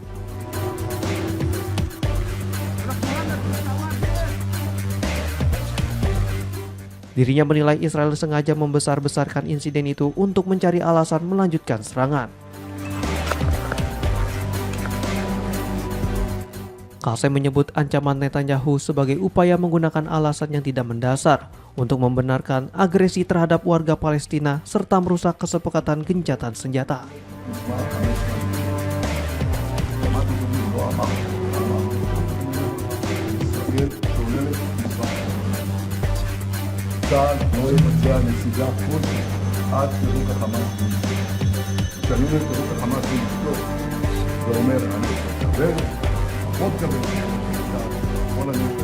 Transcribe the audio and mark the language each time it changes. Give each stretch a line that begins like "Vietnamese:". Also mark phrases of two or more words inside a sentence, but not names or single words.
Indonesian: Dirinya menilai Israel sengaja membesar-besarkan insiden itu untuk mencari alasan melanjutkan serangan. Qasim menyebut ancaman Netanyahu sebagai upaya menggunakan alasan yang tidak mendasar untuk membenarkan agresi terhadap warga Palestina serta merusak kesepakatan gencatan senjata.
Hebrew: צה"ל לא יבצע נסיגה כלשהי עד פירוק החמאס מאשתו. כשאני אומר פירוק החמאס מאשתו, זה אומר הנשק כבד, פחות כבד, כל הנשק.